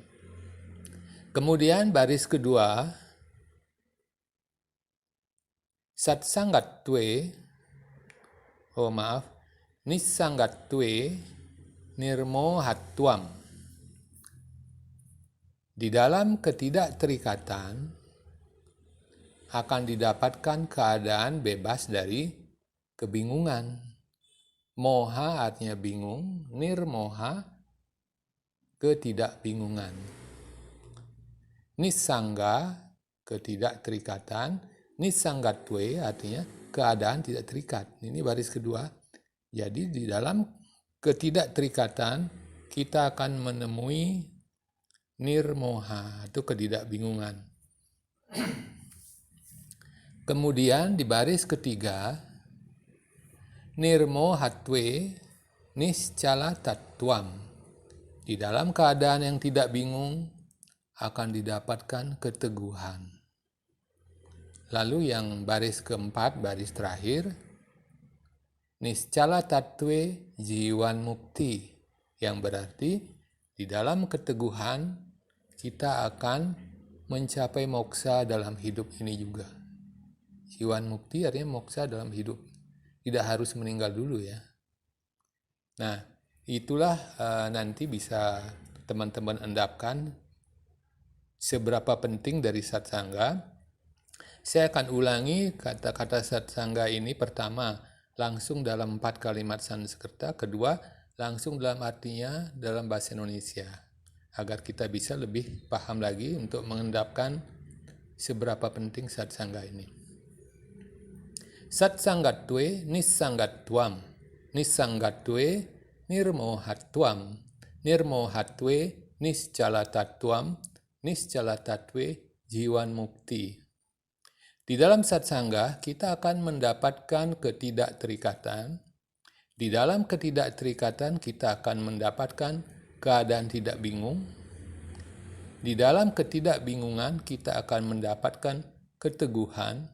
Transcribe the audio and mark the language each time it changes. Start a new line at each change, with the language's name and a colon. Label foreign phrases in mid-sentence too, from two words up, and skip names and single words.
Indonesian: Kemudian baris kedua,
Sanskrit: nissanggatve nirmohatvam.
Indonesian: Di dalam ketidakterikatan akan didapatkan keadaan bebas dari kebingungan. Moha artinya bingung, nirmoha ketidakbingungan. Nissangga ketidakterikatan, nissanggatve artinya keadaan tidak terikat. Ini baris kedua. Jadi di dalam ketidakterikatan kita akan menemui nirmoha atau ketidakbingungan. Kemudian di baris ketiga,
Sanskrit: nirmohatve nischala tattvam.
Indonesian: Di dalam keadaan yang tidak bingung akan didapatkan keteguhan. Lalu yang baris keempat, baris terakhir,
Sanskrit: nischala tattve jiwan mukti,
Indonesian: yang berarti di dalam keteguhan kita akan mencapai moksa dalam hidup ini juga.
Sanskrit: Jiwan mukti
Indonesian: artinya moksa dalam hidup. Tidak harus meninggal dulu ya. Nah, itulah nanti bisa teman-teman endapkan seberapa penting dari satsanga. Saya akan ulangi kata-kata satsanga ini. Pertama, langsung dalam 4 kalimat Sanskerta. Kedua, langsung dalam artinya dalam bahasa Indonesia. Agar kita bisa lebih paham lagi untuk mengendapkan seberapa penting satsanga ini.
Sanskrit: Satsanggatve nissanggatvam. Nissanggatve nirmohatvam. Nirmohatve niscalatatvam. Niscalatatve jiwan mukti.
Indonesian: Di dalam satsanga, kita akan mendapatkan ketidakterikatan. Di dalam ketidakterikatan, kita akan mendapatkan keadaan tidak bingung. Di dalam ketidakbingungan, kita akan mendapatkan keteguhan.